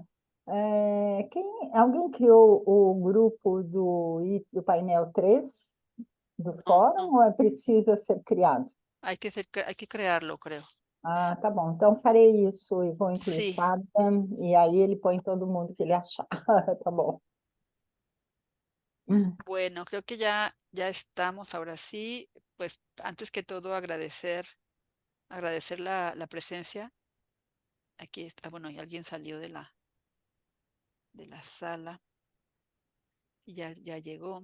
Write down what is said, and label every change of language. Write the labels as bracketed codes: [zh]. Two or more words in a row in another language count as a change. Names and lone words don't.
[pt] Alguém criou o grupo do painel 3 do [es] No, [pt] fórum [es] no, [pt] ou precisa ser criado? [es] hay que crearlo, creo. [pt] Ah, tá bom. Então farei isso e vou incluir [es] Sí, [pt] Fabian, e aí ele põe todo mundo que ele achar. Tá bom. [es] bueno, creo que ya estamos ahora sí. Pues antes que todo agradecer la presencia. Aquí está, bueno, y alguien salió de la sala y ya llegó.